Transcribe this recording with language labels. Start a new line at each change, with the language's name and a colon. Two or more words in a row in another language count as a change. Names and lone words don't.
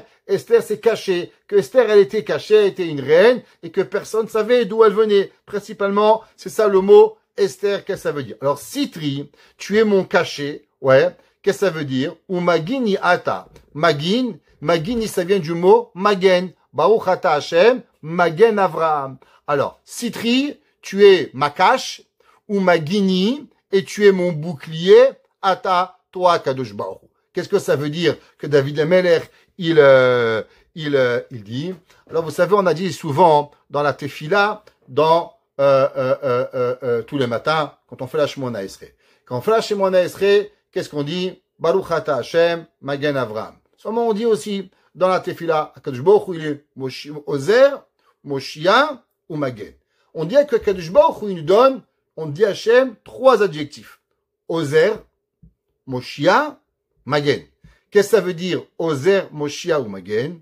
French: Esther, c'est caché, que Esther, elle était cachée, elle était une reine, et que personne ne savait d'où elle venait. Principalement, c'est ça le mot Esther, qu'est-ce que ça veut dire? Alors, citri, tu es mon cachet, ouais. Qu'est-ce que ça veut dire?
Hebrew: ומגיני אתה.
French: Magini, ça vient du mot magen.
Hebrew: ברוך אתה השם, מגן אברהם.
French: Alors, citri, tu es ma cache, ou magini, et tu es mon bouclier, ata, toi,
Hebrew: קדוש ברוך.
French: Qu'est-ce que ça veut dire que David HaMelech, il dit? Alors, vous savez, on a dit souvent dans la tefila, tous les matins, quand on fait la Shemona Esrei. Quand on fait la Shemona Esrei, qu'est-ce qu'on dit?
Hebrew: ברוך אתה השם, מגן אברהם.
French: Seulement on dit aussi dans la tefila,
Hebrew: קדוש ברוך הוא,
French: il est Ozer, Moshia ou Magen. On dit que
Hebrew: קדוש ברוך הוא,
French: il nous donne, on dit à Hashem 3 adjectifs.
Hebrew: עוזר, מושיע, מגן.
French: Qu'est-ce que ça veut dire
Hebrew: עוזר, מושיע ומגן?